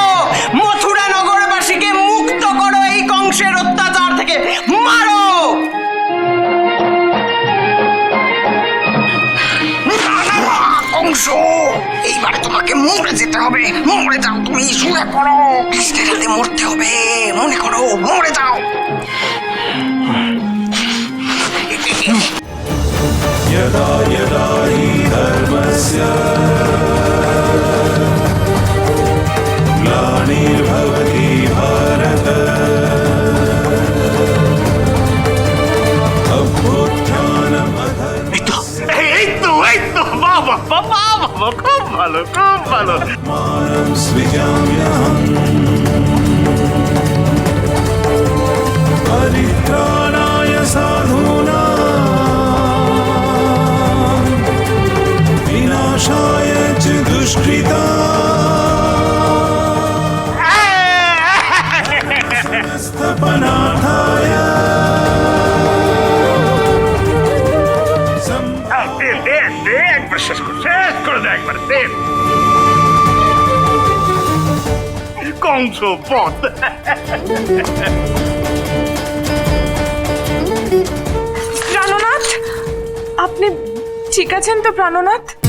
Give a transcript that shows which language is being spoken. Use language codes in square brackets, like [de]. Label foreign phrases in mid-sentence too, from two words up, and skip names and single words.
[bn] মথুরা নগরবাসীকে মুক্ত করো এই কংসের অত্যাচার থেকে, মারো। কংস, এইবারে তোমাকে মরে যেতে হবে। মরে যাও, তুমি শুয়ে পড়ো। কৃষ্ণের হাতে মরতে হবে, মনে করো, মরে যাও। [sa] यदा यदा हि धर्मस्य ग्लानिर्भवति भारत अभ्युत्थानम् [bn] এই তো বাবা বাবা বাবা, খুব ভালো, খুব ভালো। [sa] मानं सृजाम्यहम् परित्राणाय साधूनां विनाशाय च दुष्कृतां समस्तपनार्थाय [bn] একবার শেষ করে দে, একবার দে। কংস বধ। প্রাণনাথ, আপনি ঠিক আছেন তো প্রাণনাথ?